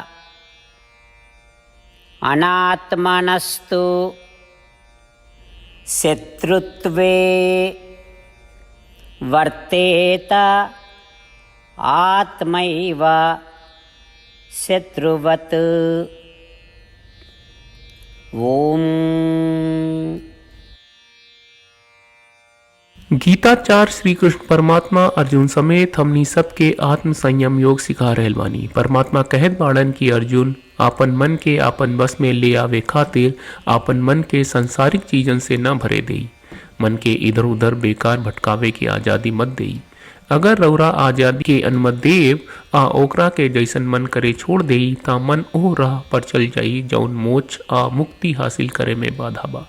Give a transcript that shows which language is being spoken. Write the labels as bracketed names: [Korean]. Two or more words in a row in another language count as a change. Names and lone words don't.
[Sanskrit] अनात्मनस्तु शत्रुत्वे वर्तेत आत्मैव शत्रुवत्। ओम। [Bhojpuri] गीताचार्य श्री कृष्ण परमात्मा अर्जुन समेत हमनी सबके आत्म संयम योग सिखा रहल बानी। परमात्मा कहत बाड़न कि अर्जुन आपन मन के आपन बस में ले आवे खातिर आपन मन के संसारिक चीजन से न भरे देई। मन के इधर उधर बेकार भटकावे की आजादी मत देई। अगर रौरा आजादी के अनुमति देव आ ओकरा के जैसन मन करे छोड़ देई ता मन ओ राह पर चल जाई जौन मोक्ष आ मुक्ति हासिल करे में बाधा बा।